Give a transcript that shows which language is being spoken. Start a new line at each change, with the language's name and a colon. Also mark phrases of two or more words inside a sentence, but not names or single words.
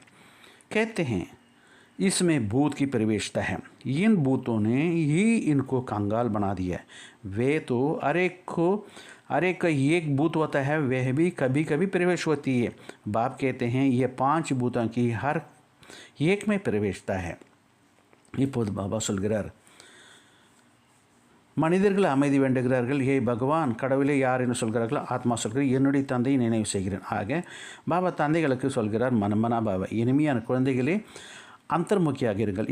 Hindi: कहते हैं इसमें भूत की प्रवेशता है। इन भूतों ने ही इनको कंगाल बना दिया है। वे तो अरे का एक भूत होता है, वह भी कभी कभी प्रवेश होती है। बाप कहते हैं ये 5 भूतों की हर एक में प्रवेशता है।
Tamil: இப்போது பாபா சொல்கிறார், மனிதர்கள் அமைதி வேண்டுகிறார்கள். ஏ பகவான், கடவுளே யார் என்று சொல்கிறார்கள்? ஆத்மா சொல்கிறார், என்னுடைய தந்தையை நினைவு செய்கிறேன். ஆக பாபா தந்தைகளுக்கு சொல்கிறார், மனமனா பாபா, இனிமையான குழந்தைகளே அந்தர்முக்கியாக இருங்கள்.